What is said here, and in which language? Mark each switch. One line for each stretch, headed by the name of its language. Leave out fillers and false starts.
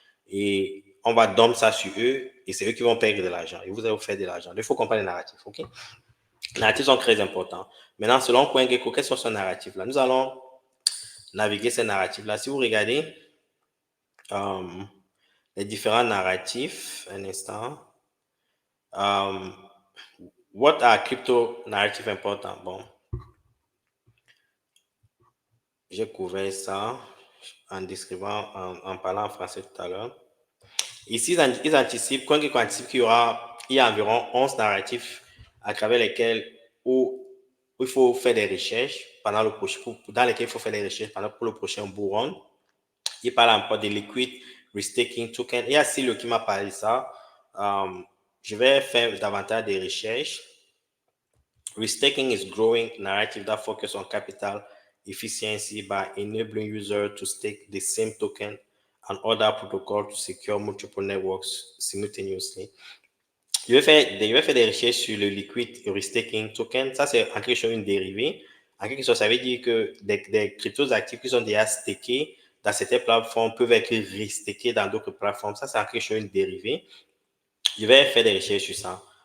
French: Et on va domper ça sur eux et c'est eux qui vont perdre de l'argent. Et vous allez vous faire de l'argent. Il faut comprendre les narratifs. OK? Les narratifs sont très importants. Maintenant, selon CoinGecko, quels sont ces narratifs-là? Nous allons naviguer ces narratifs-là. Si vous regardez euh, les différents narratifs, un instant.
English: Um, what are crypto narrative important?
French: Bon, j'ai couvert ça en décrivant, en parlant en français tout à l'heure. Ici, ils anticipent, CoinGecko anticipe il y a environ 11 narratifs à travers lesquels où il faut faire des recherches dans lesquels il faut faire des recherches pour le prochain bull run. Il parle encore de liquid restaking token. Il y a Silo qui m'a parlé de ça. Je vais faire davantage de recherches.
English: Restaking is growing narrative that focus on capital efficiency by enabling users to stake the same token and other protocol to secure multiple networks simultaneously.
French: Je vais faire des recherches sur le liquid restaking token. Ça, c'est en quelque sorte une dérivée. En quelque sorte, ça veut dire que des cryptos actifs qui sont déjà stakés dans certaines plateformes peuvent être restakés dans d'autres plateformes. Ça, c'est en quelque sorte une dérivée. Je vais faire des recherches sur ça.